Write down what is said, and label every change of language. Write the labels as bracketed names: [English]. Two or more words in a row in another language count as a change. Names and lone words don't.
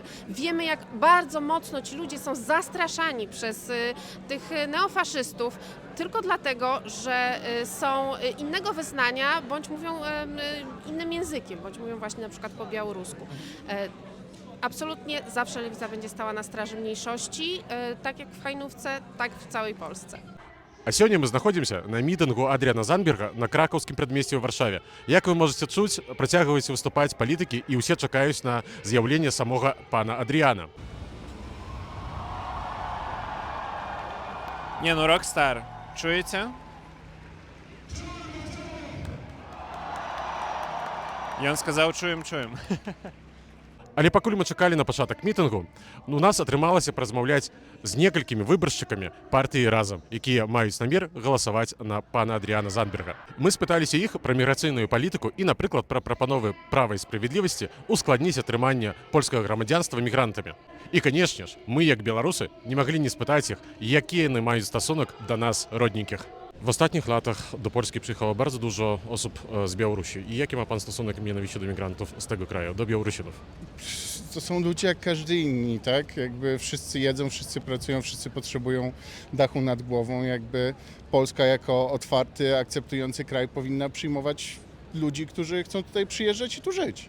[Polish] Wiemy, jak bardzo mocno ci ludzie są zastraszani przez tych neofaszystów, tylko dlatego, że są innego wyznania, bądź mówią innym językiem, bądź mówią właśnie na przykład po białorusku. Absolutnie zawsze lewica będzie stała na straży mniejszości, tak jak w Hajnówce, tak w całej Polsce. [Belarusian] А сёння мы знаходзімся на мітынгу Адріана Занберга на кракаўскім прадмесці ў Варшаве. Як вы можаце чуць, працягваюць выступаць палітыкі і ўсе чакаюць на з'яўленне самога пана Адріана. [Polish] Nie no, Rockstar. Czujecie? I on сказал чуем. [Belarusian] Але пакуль мы чакалі на пачатак мітынгу, у нас атрымалася паразмаўляць з некалькімі выбаршчыкамі партыі разам, якія маюць намер галасаваць на пана Адріана Занберга. Мы спыталіся іх пра міграцыйную палітыку і, напрыклад, пра прапановы права і справядлівасці ускладніць атрыманне польскага грамадзянства мігрантамі. І, канешне ж, мы, як беларусы, не маглі не спытаць іх, якія яны маюць стасунак да нас, родненькіх. [Polish] W ostatnich latach do Polski przyjechało bardzo dużo osób z Białorusi. I jaki ma Pan stosunek mianowicie do migrantów z tego kraju, do Białorusinów? To są ludzie jak każdy inni, tak? Jakby wszyscy jedzą, wszyscy pracują, wszyscy potrzebują dachu nad głową. Jakby Polska jako otwarty, akceptujący kraj powinna przyjmować ludzi, którzy chcą tutaj przyjeżdżać i tu żyć.